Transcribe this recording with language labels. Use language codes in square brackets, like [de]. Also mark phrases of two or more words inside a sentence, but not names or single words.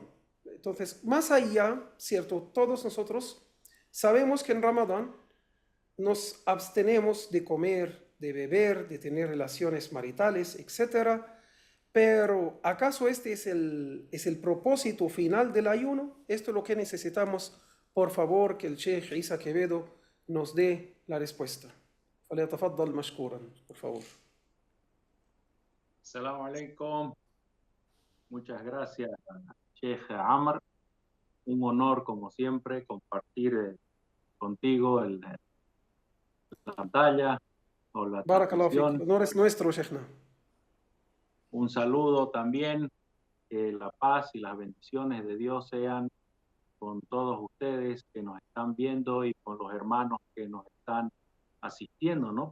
[es] Entonces, más allá, ¿cierto? Todos nosotros sabemos que en Ramadán nos abstenemos de comer, de beber, de tener relaciones maritales, etc. Pero ¿acaso este es el propósito final del ayuno? Esto es lo que necesitamos. Por favor, que el Sheikh Isa Quevedo nos dé la respuesta. [ar] فليتفضل مشكورا, [es] por favor. [ar] السلام عليكم. [es] Muchas gracias, Sheikh Amr. Un honor, como siempre, compartir contigo la pantalla o la [ar] بارك الله فيك. [es] transmisión. Honor es nuestro, Sheikhna. Un saludo también, que la paz y las bendiciones de Dios sean con todos ustedes que nos están viendo y con los hermanos que nos están asistiendo, ¿no?